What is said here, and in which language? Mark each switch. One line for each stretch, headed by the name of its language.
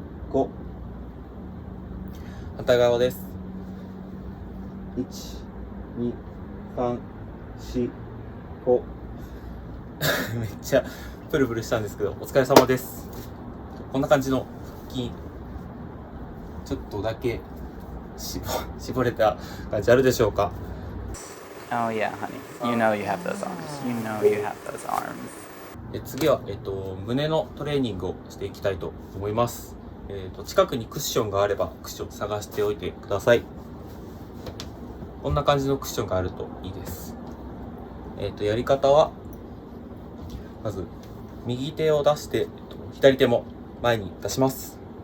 Japanese: 5反対側です1、2、3、4、5めっちゃプルプルしたんですけどお疲れ様です。こんな感じの腹筋ちょっとだけ絞れた感じあるでしょうか。
English: Oh yeah, honey. You know you have those arms. You know you have those arms.
Japanese: 次は、胸のトレーニングをしていきたいと思います。近くにクッションがあればクッション探しておいてください。こんな感じのクッションがあるといいです。やり方はまず右手を出して、左手も前に出します。